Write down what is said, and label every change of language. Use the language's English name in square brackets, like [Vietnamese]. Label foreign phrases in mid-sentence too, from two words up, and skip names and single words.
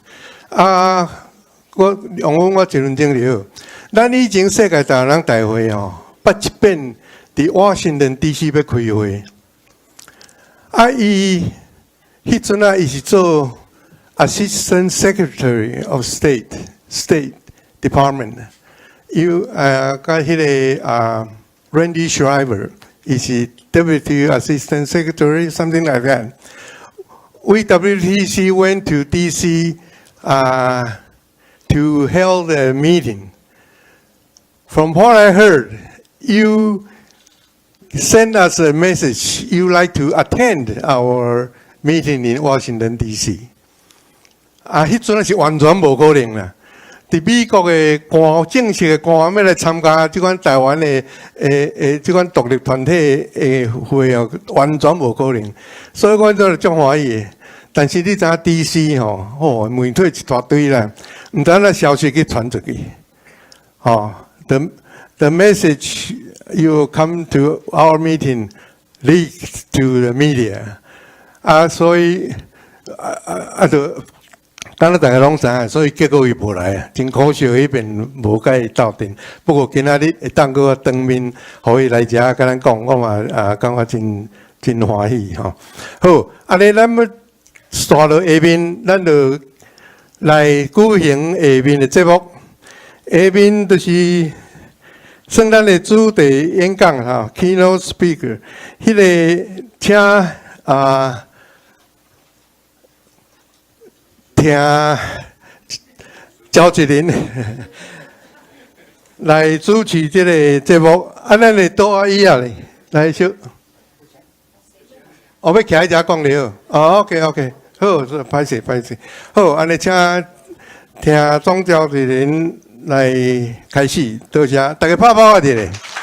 [Min Nan Chinese] 我用我一分钟了，咱以前世界大人大会捌一遍伫华盛顿 DC 要开会，伊迄阵伊是做 [English] Assistant Secretary of State Department， [Min Nan Chinese] 甲迄个Randy Schreiber， 伊是 [English] Deputy Assistant Secretary， something like that. WTC went to DC to hold a meeting. From what I heard, you send us a message. You like to attend our meeting in Washington D.C. [Min Nan Chinese] 迄阵是完全无可能啦。伫美国的正式的官员要来参加即款台湾的即款独立团体的会哦，完全无可能。所以我都足欢喜的。但是你知影 D.C. 吼，媒体一大堆啦，毋知那消息去传出去， [English] The message you come to our meeting leaked to the media. [Min Nan Chinese] 所以就。当然大家拢知影，所以结果伊无来啊，真可惜迄边无甲伊斗阵。不过今仔日会当搁当面，互伊来遮甲咱讲，我嘛感觉真欢喜吼。好，安尼咱要刷到下面，咱就来举行下面的节目。下面就是算咱的主题演讲哈 ， [English] keynote speaker， [Min Nan Chinese] 迄个请听焦吉林来主持这个节目，咱的多阿姨啊嘞，来小，我要徛喺遮讲了。OK， 好，是歹势，好，安尼请听庄焦吉林来开始，多谢大家拍拍我哋咧。